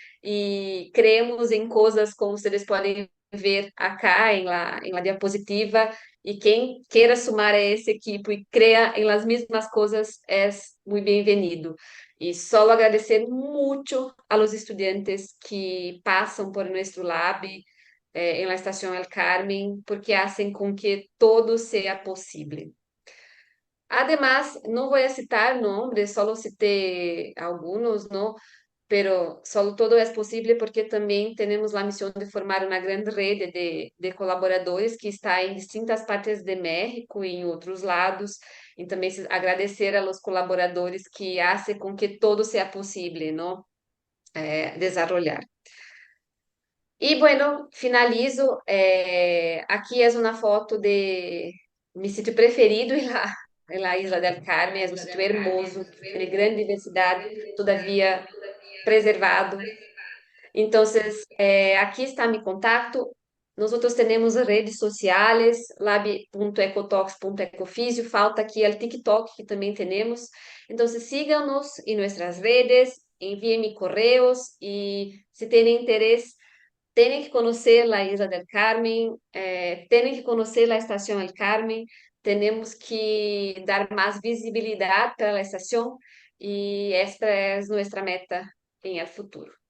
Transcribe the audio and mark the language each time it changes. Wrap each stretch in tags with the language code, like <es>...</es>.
<pt>e</pt> <es>creemos</es> <pt>em coisas como vocês podem ver</pt> <es>acá em la diapositiva,</es> <pt>e quem queira</pt> <es>sumar</es> <pt>a esse</pt> <es>equipo e crea em las mismas</es> <pt>coisas é muito bem-vindo. E só agradecer muito</pt> <es>a los</es> <pt>estudantes que passam por nosso lab</pt> <es>em la</es> <pt>Estação El Carmen,</pt> <es>porque hacen com que</es> <pt>todo seja possível.</pt> <es>Además, no voy a citar nombres, solo cité algunos, ¿no? Pero solo todo es posible porque también tenemos la misión de formar una gran red de colaboradores que está en distintas partes de México y en otros lados. Y también agradecer a los colaboradores que hacen con que todo sea posible, ¿no? Desarrollar. Y bueno, finalizo. Aquí es una foto de mi sitio preferido en la Isla del Carmen. Es un sitio hermoso, tiene gran diversidad, todavía preservado. Entonces, aquí está mi contacto. Nosotros tenemos redes sociales, lab.ecotox.ecofisio,</es> <pt>falta aqui o TikTok, que também temos. Então,</pt> <es>síganos</es> <pt>em nossas redes, enviem-me</pt> <es>correios</es> <pt>e, se terem interesse, têm que conhecer a Isla del Carmen, têm que conhecer a Estação El Carmen, temos que dar mais visibilidade para a estação e esta é nossa meta</pt> <es>em el futuro.</es>